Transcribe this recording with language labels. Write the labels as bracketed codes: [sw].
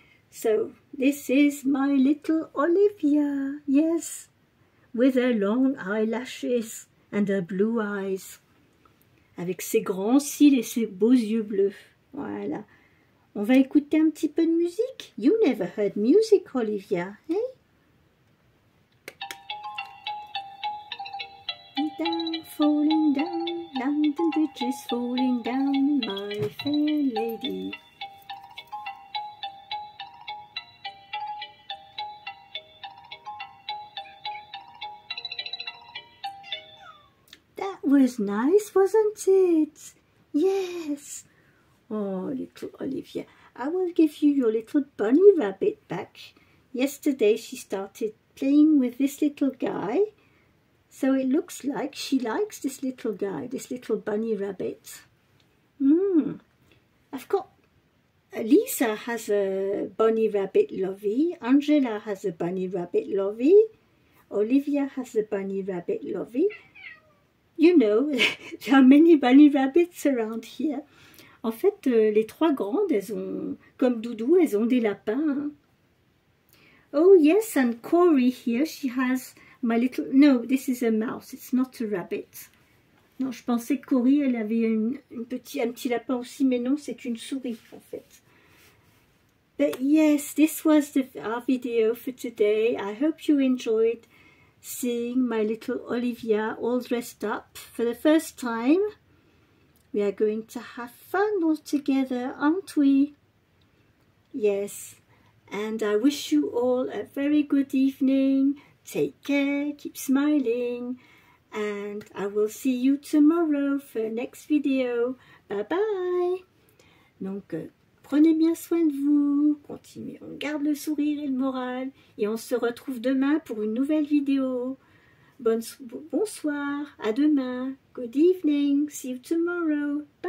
[en] So this is my little Olivia, yes, with her long eyelashes and her blue eyes, [fr] avec ses grands cils et ses beaux yeux bleus. Voilà. On va écouter un petit peu de musique. [en] You never heard music, Olivia, eh? Down, falling down, London Bridge is falling down, my fair lady. That was nice, wasn't it? Yes. Oh, little Olivia, I will give you your little bunny rabbit back. Yesterday she started playing with this little guy. So it looks like she likes this little guy, this little bunny rabbit. I've got... Lisa has a bunny rabbit lovey. Angela has a bunny rabbit lovey. Olivia has a bunny rabbit lovey. You know, there are many bunny rabbits around here. [fr] En fait, les trois grandes, elles ont, comme Doudou, elles ont des lapins. [en] Oh yes, and Corey here, she has... My little... No, this is a mouse. It's not a rabbit. [fr] Non, je pensais que Cory, elle avait un petit lapin aussi, mais non, c'est une souris, en fait. [en] But yes, this was our video for today. I hope you enjoyed seeing my little Olivia all dressed up for the first time. We are going to have fun all together, aren't we? Yes. And I wish you all a very good evening. Take care, keep smiling, and I will see you tomorrow for next video. Bye bye. [fr] Donc, prenez bien soin de vous, continuez, on garde le sourire et le moral, et on se retrouve demain pour une nouvelle vidéo. Bonsoir, à demain, [en] good evening, see you tomorrow.